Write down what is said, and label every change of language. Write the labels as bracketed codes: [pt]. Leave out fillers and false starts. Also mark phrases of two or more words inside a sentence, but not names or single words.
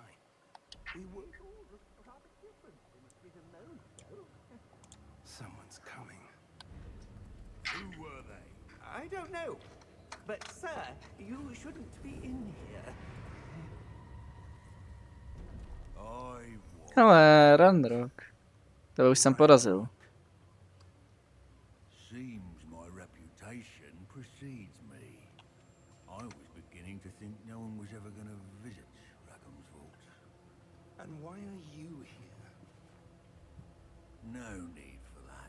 [en] We were all rather different than we'd have known, though. Someone's coming. Who were they? I don't know. But, sir, you shouldn't be in here. I was. [cs] Ale Randrock. To už jsem porazil. [en] Seems my reputation precedes me. I was beginning to think no one was ever going to visit Rackham's vault. And why are you here? No need for that.